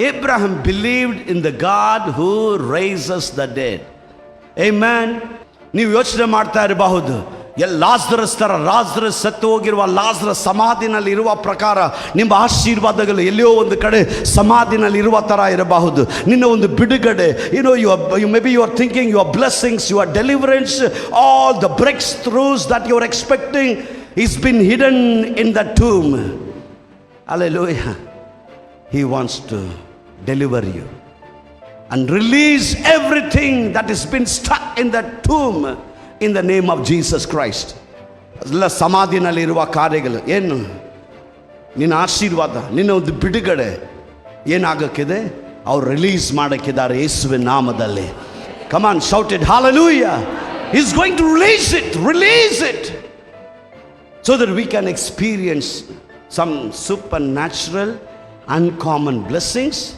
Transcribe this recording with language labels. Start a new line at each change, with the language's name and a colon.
English: Abraham believed in the God who raises the dead. Amen.
Kannada: ನೀವು ಯೋಚನೆ ಮಾಡ್ತಾ ಇರಬಹುದು, ಲಾಜರಸ್ ಸತ್ತು ಹೋಗಿರುವ ಲಾಜರಸ್ ಸಮಾಧಿನಲ್ಲಿ ಇರುವ ಪ್ರಕಾರ ನಿಮ್ಮ ಆಶೀರ್ವಾದಗಳು ಎಲ್ಲೋ ಒಂದು ಕಡೆ ಸಮಾಧಿನಲ್ಲಿ ಇರುವ ಥರ ಇರಬಹುದು. ನಿನ್ನ ಒಂದು ಬಿಡುಗಡೆ,
English: Maybe you are thinking your blessings, your deliverance, all the breakthroughs that you are expecting is been hidden in the tomb. Hallelujah. He wants to deliver you and release everything that has been stuck in that tomb in the name of Jesus Christ.
Kannada: ಎಲ್ಲ ಸಮಾಧಿನಲ್ಲಿರುವ ಕಾರ್ಯಗಳು ಏನು, ನಿನ್ನ ಆಶೀರ್ವಾದ, ನಿನ್ನ ಒಂದು ಬಿಡುಗಡೆ ಏನಾಗಕ್ಕಿದೆ? ಅವ್ರು release ಮಾಡಕ್ಕಿದ್ದಾರೆ ಯೇಸುವಿನ ನಾಮದಲ್ಲಿ.
English: Come on, shout it, hallelujah. He's going to release it so that we can experience some supernatural uncommon blessings.